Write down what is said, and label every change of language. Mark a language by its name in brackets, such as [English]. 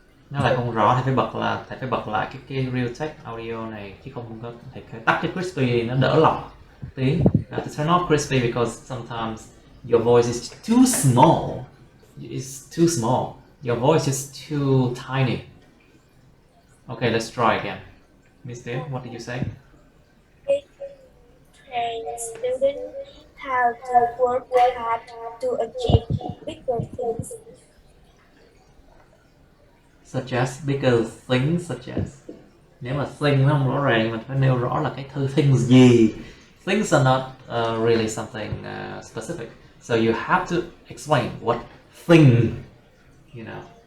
[Vietnamese] Nó lại không rõ, thầy phải bật lại cái real text audio này, chứ không có thầy phải tắt cái crispy đi, nó đỡ lòng tí. [English] To turn off crispy because sometimes your voice is too small. It's too small. Your voice is too tiny. Okay, let's try again. Miss Dean, what did you say? Train students how to work hard to achieve bigger things. Such as, bigger things, such as. [Vietnamese] Nếu mà thing nó không rõ ràng, mình phải nêu rõ là cái things gì. [English] Things are not really something specific. So you have to explain what thing, you know.